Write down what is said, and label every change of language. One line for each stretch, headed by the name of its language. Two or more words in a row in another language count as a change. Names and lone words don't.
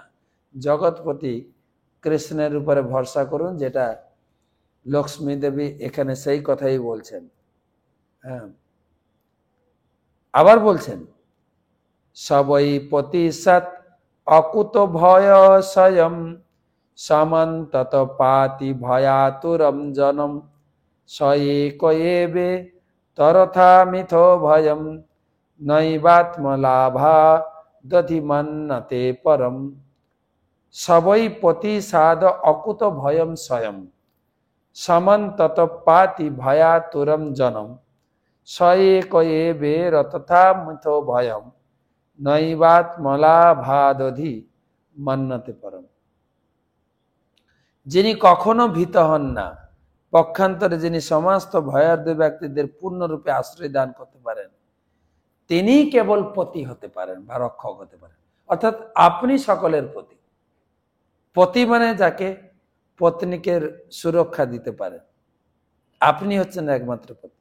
Bangla: জগৎপতি কৃষ্ণের উপরে ভরসা করুন, যেটা লক্ষ্মী দেবী এখানে সেই কথাই বলছেন। হ্যাঁ, আবার বলছেন,
Sanskrit: সবই পতি সৎ অকুত ভয় স্বয়ং সমন্তত পাতি ভয়াতুরম জনম সয়েকয়েবে তরথা মিথো ভয়ম নৈবাত্মলাভা দধিমন্নতে পরম। সবই পতি সাদ অকুত ভয়ম স্বয়ং সমন্তত পাতি ভয়াতুরম জনম সয়েকয়েবে তথা মিথো ভয়ম নৈবাত্মলাভা দধি মন্নতে পরম।
Bangla: যিনি কখনো ভীত হন না, পক্ষান্তরে যিনি সমস্ত ভয়ার্ধ ব্যক্তিদের পূর্ণরূপে আশ্রয় দান করতে পারেন, তিনি কেবল পতি হতে পারেন বা রক্ষক হতে পারেন। অর্থাৎ আপনি সকলের পতি। পতি মানে যাকে পত্নীকে সুরক্ষা দিতে পারেন, আপনি হচ্ছেন একমাত্র পতি।